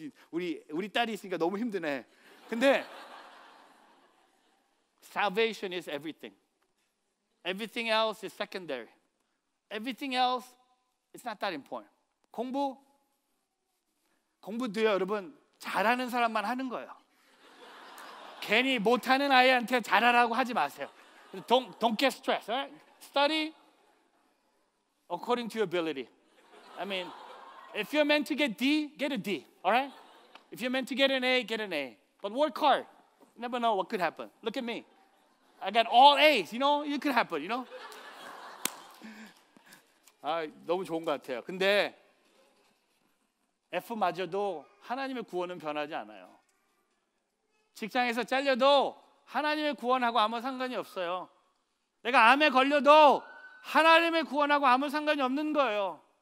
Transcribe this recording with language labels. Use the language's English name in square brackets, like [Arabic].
[Korean] 우리 딸이 있으니까 너무 힘드네. 근데 [English] salvation is everything. Everything else is secondary. Everything else is not that important. [Korean] 공부도요, 여러분, 잘하는 사람만 하는 거예요. 괜히 못하는 아이한테 잘하라고 하지 마세요. [English] Don't get stressed. Right? Study according to your ability. I mean, if you're meant to get D, get a D. All right? If you're meant to get an A, get an A. But work hard. You never know what could happen. Look at me. I got all A's. You know, it could happen. You know. [Korean] 너무 좋은 것 같아요. 근데 F마저도 하나님의 구원은 변하지 않아요. 직장에서 잘려도 하나님의 구원하고 아무 상관이 없어요. 내가 암에 걸려도 하나님의 구원하고 아무 상관이 없는 거예요.